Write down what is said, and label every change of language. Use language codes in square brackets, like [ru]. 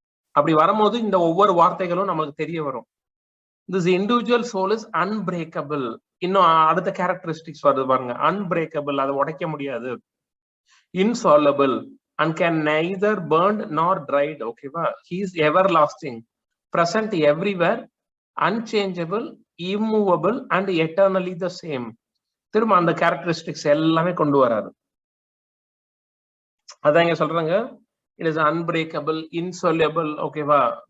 [ta] அப்படி வரும்போது இந்த ஒவ்வொரு வார்த்தைகளும் நமக்கு தெரிய வரும். [en] This individual soul is unbreakable. [ta] இன்னும் அடுத்த கேரக்டரிஸ்டிக்ஸ் வருது பாருங்க. அன்பிரேக்கபிள், அதை உடைக்க முடியாது. [en] Insoluble and can neither burned nor dried. ஓகேவா? he is everlasting, present everywhere, unchangeable, immovable and eternally the same. [ta] திரும்ப அந்த கேரக்டரிஸ்டிக்ஸ் எல்லாமே கொண்டு வராரு. அதான் இங்க சொல்றாங்க, [en] It is unbreakable, insoluble. [ta] ஓகேவா?